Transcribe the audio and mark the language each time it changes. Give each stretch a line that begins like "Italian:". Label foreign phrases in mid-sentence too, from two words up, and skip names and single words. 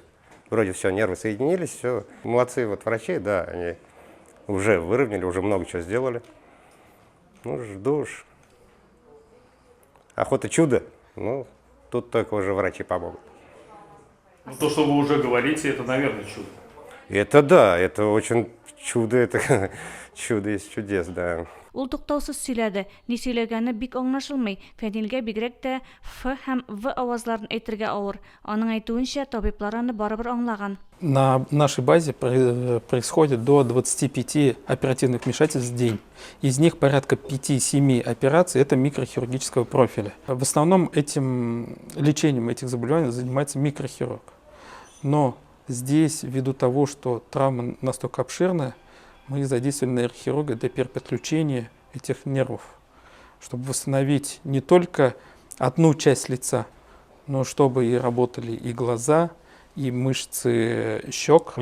Russian: Вроде все, нервы соединились, все. Молодцы вот врачи, да, они уже выровняли, уже много чего сделали. Ну, жду уж. Охота чудо, ну, тут только уже врачи помогут. Ну, то, что вы уже говорите, это, наверное, чудо. Это да, это очень чудо, это чудо из чудес, да.
Tatar: Ул туктаусыз сөйләде. Ни сөйләгәне бик аңлашылмый. Фәнилгә бигрәк тә Ф һәм В авазларын әйтергә авыр. Аның әйтүенчә, табиблар аны барыбер аңлаган.
Russian: На нашей базе происходит до 25 оперативных вмешательств в день. Из них порядка 5-7 операций – это микрохирургического профиля. В основном лечением этих заболеваний занимается микрохирург. Но здесь, ввиду того, что травма настолько обширная, мы задействовали нейрохирурга для переподключения этих нервов, чтобы восстановить не только одну часть лица, но чтобы и работали и глаза, и мышцы щек.